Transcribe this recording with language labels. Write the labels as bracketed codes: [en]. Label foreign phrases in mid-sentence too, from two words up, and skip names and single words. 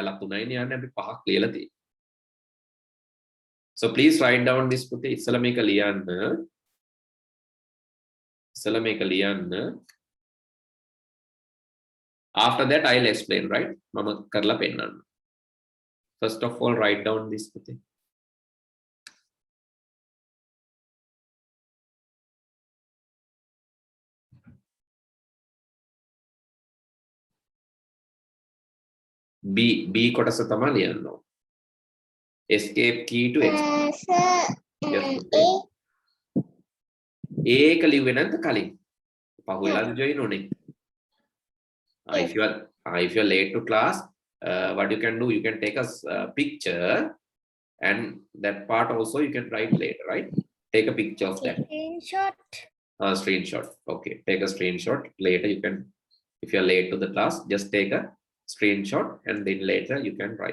[en] So please write down this. After that, I'll explain, right? [si] මම කරලා පෙන්නන්. [en] First of all, write down this. [si] B කොටස තමයි ලියන්න ඕන. [en] Escape key to exit. [si] A එක ලිව්වේ නැද්ද කලින්? පහුවෙලාද join උනේ? [en] If you are late to class, what you can do, you can take a picture, and that part also you can write later, right? Take a picture of that. Screenshot. Okay, take a screenshot. Later you can, if you are late to the class, just take a screenshot and then later you can write.